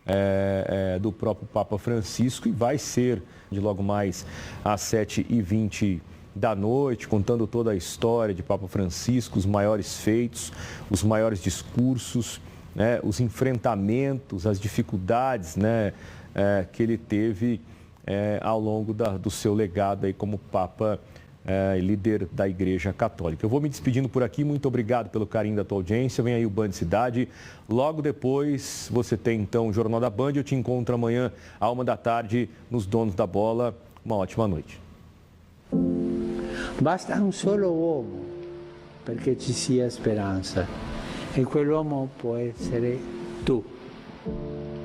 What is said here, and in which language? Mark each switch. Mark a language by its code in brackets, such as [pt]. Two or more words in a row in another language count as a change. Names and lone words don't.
[pt] do próprio Papa Francisco, e vai ser de logo mais às 7h20 da noite, contando toda a história de Papa Francisco, os maiores feitos, os maiores discursos, né, os enfrentamentos, as dificuldades, né, que ele teve ao longo do seu legado aí como Papa líder da Igreja Católica. Eu vou me despedindo por aqui, muito obrigado pelo carinho da tua audiência. Vem aí o Band Cidade. Logo depois você tem então o Jornal da Band. Eu te encontro amanhã à 13h nos Donos da Bola. Uma ótima noite. [it] Basta un solo uomo perché ci sia speranza e quell'uomo può essere tu.